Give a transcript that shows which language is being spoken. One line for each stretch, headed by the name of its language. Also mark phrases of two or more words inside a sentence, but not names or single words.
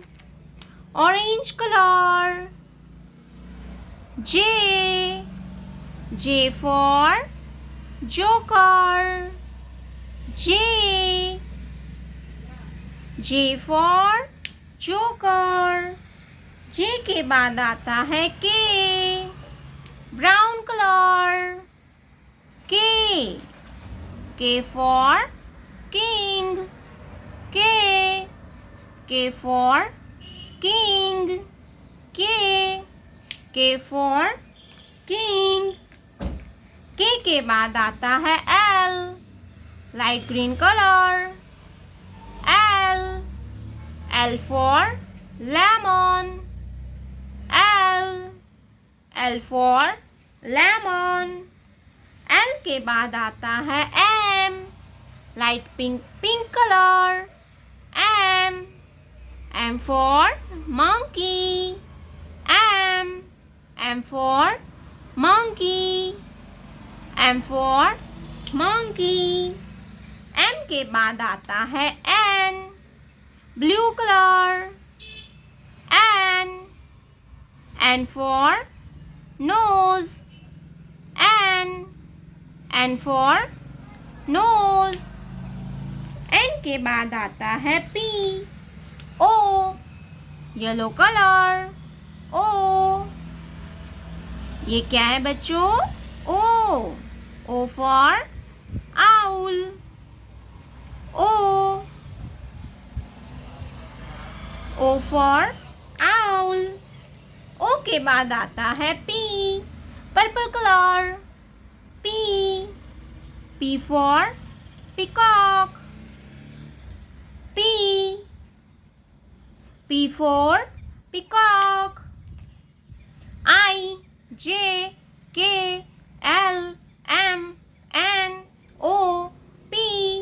English: Orange color. J for joker. J for joker.
Hindi: J के बाद आता है K.
English: brown color. K for king. K for king. K for king.
Hindi: K के बाद आता है L.
English: light green color. L for lemon. L for lemon.
Hindi: L के बाद आता है M.
English: light pink color. M for monkey. M for monkey. M for monkey.
Hindi: M के बाद आता है N.
English: blue color. N for nose. N for nose.
Hindi: N के बाद आता है P.
English: O yellow color.
Hindi: O ये क्या है बच्चों?
English: O for owl. O for owl.
Hindi: O के बाद आता है P.
English: purple color. P for peacock. P for peacock. I, J, K, L, M, N, O, P.